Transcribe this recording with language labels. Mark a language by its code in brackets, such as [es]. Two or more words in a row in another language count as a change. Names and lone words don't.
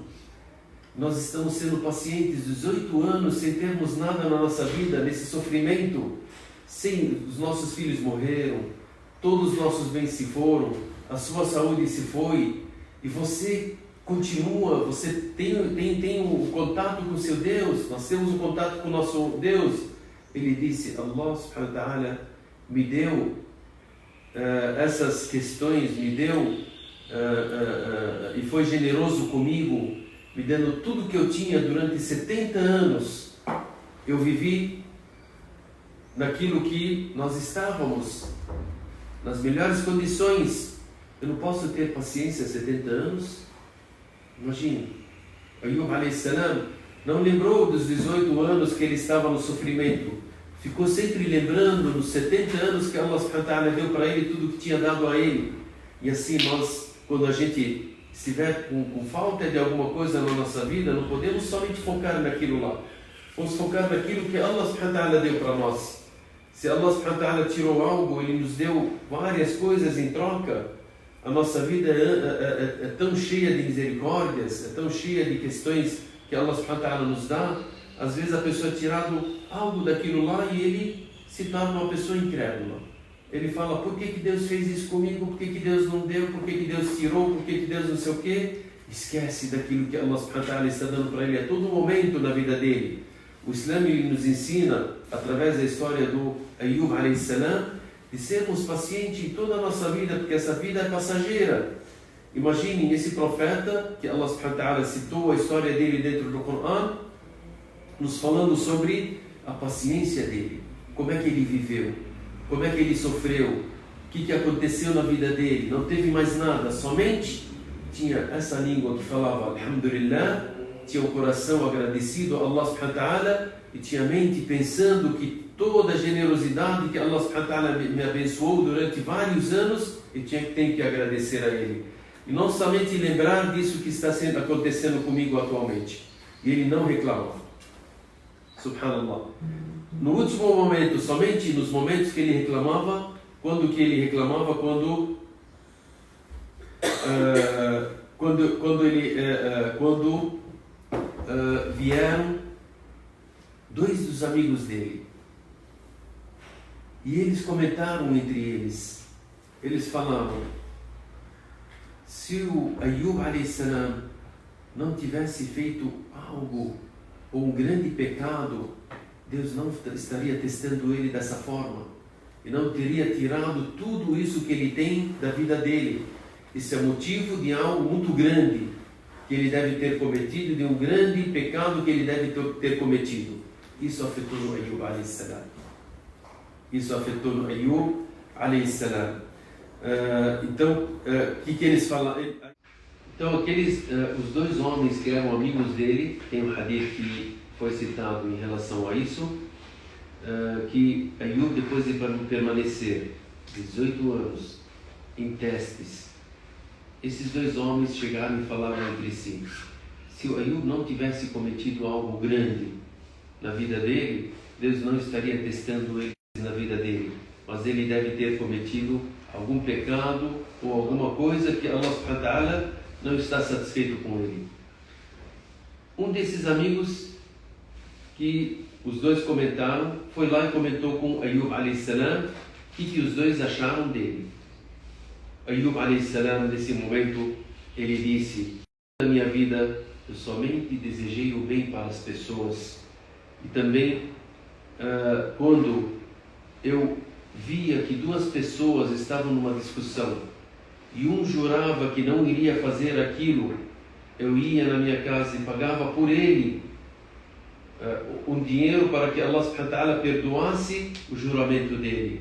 [pt] Nós estamos sendo pacientes 18 anos sem termos nada na nossa vida, nesse sofrimento. Os nossos filhos morreram, todos os nossos bens se foram, a sua saúde se foi, e você continua, você tem o contato com o seu Deus. Nós temos o contato com o nosso Deus. Ele disse: [ar] الله سبحانه وتعالى [pt] me deu essas questões, me deu e foi generoso comigo, me dando tudo que eu tinha durante 70 anos. Eu vivi naquilo que nós estávamos, nas melhores condições. Eu não posso ter paciência 70 anos? Imagine, Ayub a.s. não lembrou dos 18 anos que ele estava no sofrimento. Ficou sempre lembrando nos 70 anos que [ar] الله سبحانه وتعالى [pt] deu para ele tudo que tinha dado a ele. E assim nós, quando a gente estiver com falta de alguma coisa na nossa vida, não podemos somente focar naquilo lá. Vamos focar naquilo que [ar] الله سبحانه وتعالى [pt] deu para nós. Se [ar] الله سبحانه وتعالى [pt] tirou algo, Ele nos deu várias coisas em troca. A nossa vida é tão cheia de misericórdias, é tão cheia de questões que [ar] الله سبحانه وتعالى [pt] nos dá. Às vezes a pessoa é tirado algo daquilo lá e ele se torna uma pessoa incrédula. Ele fala, por que Deus fez isso comigo? Por que Deus não deu? Por que Deus tirou? Por que Deus não sei o quê? Esquece daquilo que [ar] الله سبحانه وتعالى [pt] está dando para ele a todo momento na vida dele. O Islã ele nos ensina, através da história do Ayyub [ar] عليه السلام, [pt] de sermos pacientes em toda a nossa vida, porque essa vida é passageira. Imaginem esse profeta, que [ar] الله سبحانه وتعالى [pt] citou a história dele dentro do Coran, nos falando sobre a paciência dele, como é que ele viveu, como é que ele sofreu, o que aconteceu na vida dele. Não teve mais nada, somente tinha essa língua que falava Alhamdulillah, tinha o coração agradecido a [ar] الله سبحانه وتعالى [pt] e tinha a mente pensando que toda a generosidade que [ar] الله سبحانه وتعالى [pt] me abençoou durante vários anos, eu tenho que agradecer a Ele. E não somente lembrar disso que está acontecendo comigo atualmente. E ele não reclama. Subhanallah. No último momento, somente nos momentos que ele reclamava, quando vieram dois dos amigos dele. E eles comentaram entre eles. Eles falaram, se o Ayyub [ar] عليه السلام [pt] não tivesse feito algo ou um grande pecado, Deus não estaria testando ele dessa forma e não teria tirado tudo isso que ele tem da vida dele. Isso é motivo de algo muito grande que ele deve ter cometido, de um grande pecado que ele deve ter cometido. Isso afetou no Ayyub [ar] عليه السلام. [pt] Isso afetou no Ayyub [ar] عليه السلام. [pt] Então, o que eles falaram? Então, os dois homens que eram amigos dele, tem um hadith que foi citado em relação a isso, que Ayyub, depois de permanecer 18 anos em testes, esses dois homens chegaram e falaram entre si, se o Ayyub não tivesse cometido algo grande na vida dele, Deus não estaria testando ele na vida dele, mas ele deve ter cometido algum pecado ou alguma coisa que [ar] الله سبحانه وتعالى [pt] não está satisfeito com ele. Um desses amigos que os dois comentaram, foi lá e comentou com Ayyub [ar] عليه السلام [pt] o que os dois acharam dele. Ayyub [ar] عليه السلام, [pt] nesse momento, ele disse, na minha vida eu somente desejei o bem para as pessoas. E também, quando eu via que duas pessoas estavam numa discussão e um jurava que não iria fazer aquilo, eu ia na minha casa e pagava por ele um dinheiro para que [ar] الله سبحانه وتعالى [pt] perdoasse o juramento dele.